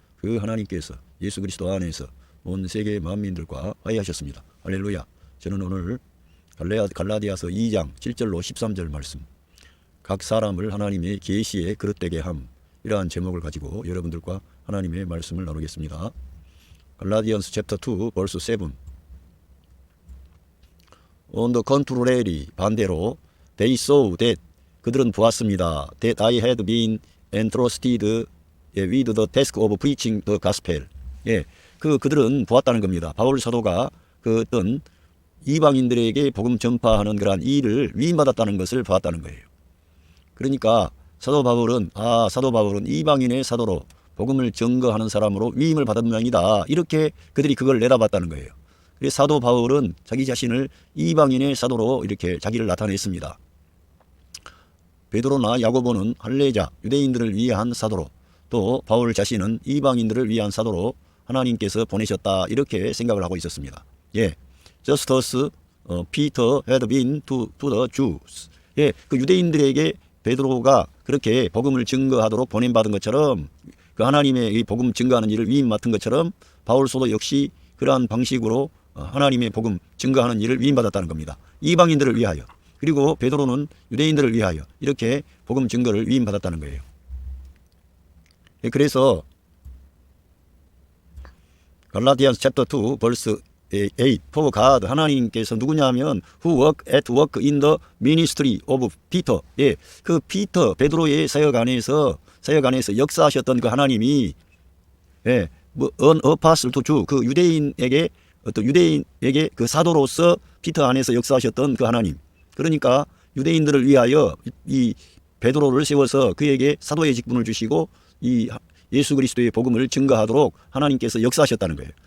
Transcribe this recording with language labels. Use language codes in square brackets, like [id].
[ko] 그 하나님께서 예수 그리스도 안에서 온 세계 만민들과 화해하셨습니다. 할렐루야. 저는 오늘 갈라디아서 2장 7절로 13절 말씀, 각 사람을 하나님의 계시에 그릇되게 함, 이러한 제목을 가지고 여러분들과 하나님의 말씀을 나누겠습니다. [en] 갈라디안스 챕터 2 verse 7. On the contrary, [ko] 반대로 [en] they saw that, [ko] 그들은 보았습니다. [en] That I had been entrusted with the task of preaching the gospel. [ko] 그들은 보았다는 겁니다. 바울 사도가 그 어떤 이방인들에게 복음 전파하는 그러한 일을 위임받았다는 것을 보았다는 거예요. 그러니까 사도 바울은 이방인의 사도로 복음을 증거하는 사람으로 위임을 받은 모양이다. 이렇게 그들이 그걸 내다봤다는 거예요. 그래서 사도 바울은 자기 자신을 이방인의 사도로 이렇게 자기를 나타냈습니다. 베드로나 야고보는 할례자 유대인들을 위한 사도로, 또 바울 자신은 이방인들을 위한 사도로 하나님께서 보내셨다. 이렇게 생각을 하고 있었습니다. [en] Just as Peter had been to the Jews. [ko] 그 유대인들에게 베드로가 그렇게 복음을 증거하도록 보냄받은 것처럼, 그 하나님의 이 복음 증거하는 일을 위임 맡은 것처럼 바울소도 역시 그러한 방식으로 하나님의 복음 증거하는 일을 위임받았다는 겁니다. 이방인들을 위하여, 그리고 베드로는 유대인들을 위하여 이렇게 복음 증거를 위임받았다는 거예요. 그래서 [en] 갈라디안스 챕터 2 벌스 8, For God, [ko] 하나님께서 누구냐면 [en] who work in the ministry of Peter. [ko] 그 피터, 베드로의 사역 안에서 역사하셨던 그 하나님이 [en] an apostle to Jew, [ko] 그 유대인에게 그 사도로서 피터 안에서 역사하셨던 그 하나님. 그러니까 유대인들을 위하여 이 베드로를 세워서 그에게 사도의 직분을 주시고 이 예수 그리스도의 복음을 증거하도록 하나님께서 역사하셨다는 거예요.